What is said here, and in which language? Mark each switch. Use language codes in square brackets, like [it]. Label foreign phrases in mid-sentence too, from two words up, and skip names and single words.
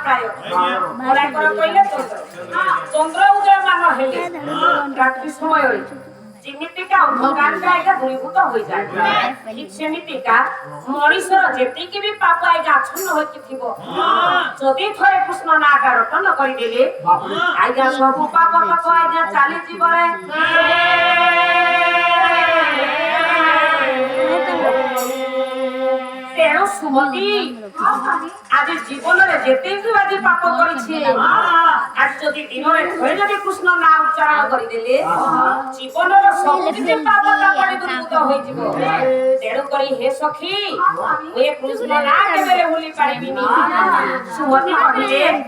[or] ବଲାଇ କରା କଇଲେ ଚନ୍ଦ୍ର ଉଦୟମାନ ହେଲେ ରାତ୍ରି ସମୟ যেମିତିକା ଅନ୍ଧକାର ଆଜ୍ଞା ଦୂରୀଭୂତ ହୋଇଯାଏ ଠିକ ସେମିତିକା ମଣିଷର ଯେତିକି ବି ପାପ ଆଜ୍ଞା ଆଚ୍ଛନ୍ନ ହୋଇକି ଥିବ ଯଦି ଥରେ କୃଷ୍ଣ ନାଁଟା ରଟନ କରିଦେଲେ ଆଜ୍ଞା ସବୁ ପାପ ତକ ଆଜ୍ଞା ଚାଲିଯିବ ରେ ତେଣୁ ସୁମତି ଆଜି ଜୀବନରେ ଯେତିକି ଆଜି ପାପ କରିଛି ଆଜି ଯଦି ଦିନରେ ଥରେ ଯଦି କୃଷ୍ଣ ନାଁ ଉଚ୍ଚାରଣ କରିଦେଲେ ଜୀବନର ସବୁ କିଛି ପାପ ତାପରେ ଦୂରୀଭୂତ ହୋଇଯିବ ତେଣୁ କରି ହେ ସଖୀ ମୁଁ ଏ କୃଷ୍ଣ ନାଁ କେବେ ଭୁଲି ପାରିବିନି ସୁମତି କହିଲେ